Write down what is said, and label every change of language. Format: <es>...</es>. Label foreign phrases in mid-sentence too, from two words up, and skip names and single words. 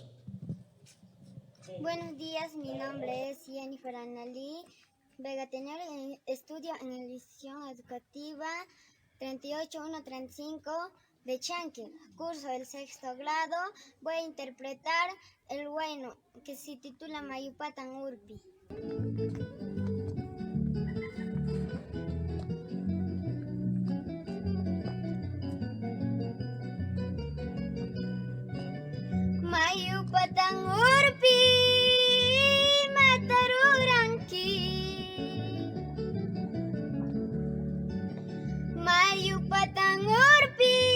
<es>Buenos días, mi nombre es Jennifer Analí Vega Tenorio, estudio en la institución educativa 38135 de Chanquil, curso del 6º grado. Voy a interpretar el huayno que se titula Mayu Patam Urpi.</es> <qu>Mayu Patam Urpi Mataruranki, Mayu Patam Urpi</qu>